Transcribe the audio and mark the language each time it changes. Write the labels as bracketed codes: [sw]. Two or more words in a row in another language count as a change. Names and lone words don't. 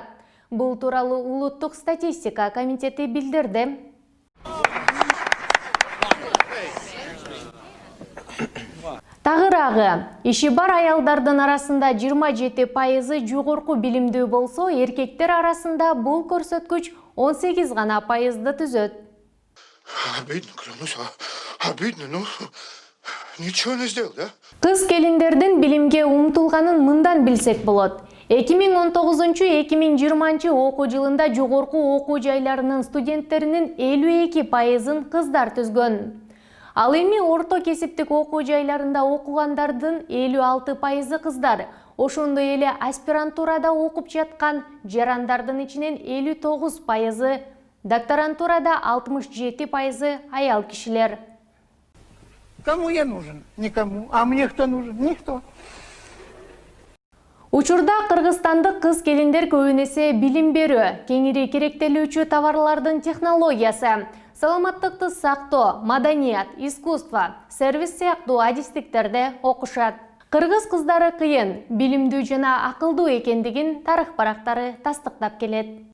[ky] Бул тууралуу Улуттук статистика комитети билдирди. Тагыраагы, иши бар аялдардын арасында 27% жогорку билимдүү болсо, эркектер арасында бул көрсөткүч 18 гана пайызды түзөт. [ru] Обидно, клянусь, обидно, ну, ничего не сделал, да? [ky] Кыз келиндердин билимге умтулганын мындан билсек болот. 2019-2020 окуу жылында жогорку окуу жайларынын студенттеринин 52%-ын кыздар түзгөн. Ал эми орто кесиптик окуу жайларында окугандардын 56%-ы кыздар. Ошондой эле аспирантурада окуп жаткан жарандардын ичинен 59%-ы, докторантурада 67%-ы аял кишилер. [ru] Кому я нужен? Никому. А мне кто нужен? Никто. [ky] Учурда кыргызстандык кыз келиндер көбүн эсе билим берүү, кеңири керектелүүчү товарлардын технологиясы, саламаттыкты сактоо, маданият, искусство, сервис сыяктуу адистиктерде окушат. Кыргыз кыздары кыйын, билимдүү жана акылдуу экендигин тарых барактары тастыктап келет.